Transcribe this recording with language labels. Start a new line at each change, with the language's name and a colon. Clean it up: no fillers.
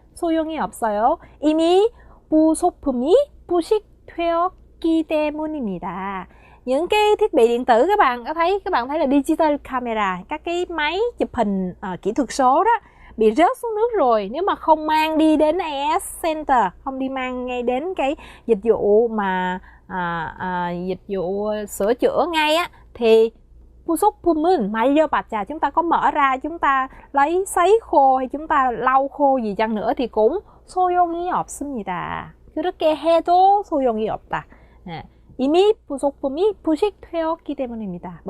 Korean: 소용이 없어요. 이미 부속품이 부식되었기 때문입니다.
Vietnamese: Những cái thiết bị điện tử các bạn thấy là digital camera, các cái máy chụp hình kỹ thuật số đó bị rớt xuống nước rồi, nếu mà không mang đi đến AS Center, không đi mang ngay đến cái dịch vụ mà dịch vụ sửa chữa ngay á, thì
Korean: 부속품은 말려봤자,
Vietnamese: chúng ta có mở ra, chúng ta lấy sấy khô hay chúng ta lau khô gì chăng nữa thì cũng
Korean: 소용이 없습니다. 그렇게 해도 소용이 없다. 이미 부속품이 부식되었기 때문입니다.